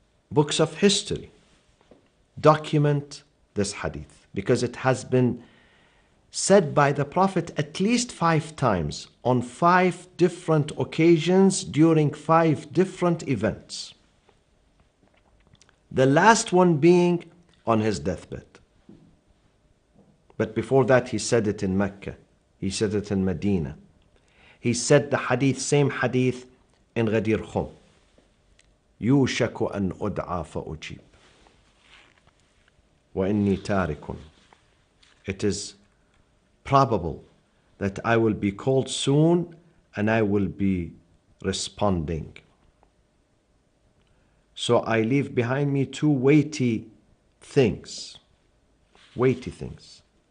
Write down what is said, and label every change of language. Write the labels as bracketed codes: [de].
[en] books of history, document this hadith because it has been said by the Prophet at least 5 times on 5 different occasions during 5 different events. The last one being on his deathbed. But before that, he said it in Mecca. He said it in Medina. He said the hadith, same hadith in Ghadir Khum. [ar] يوشك أن أدعى فأجيب وإني تارك. [en] It is probable that I will be called soon and I will be responding. So I leave behind me 2 weighty things. Weighty things.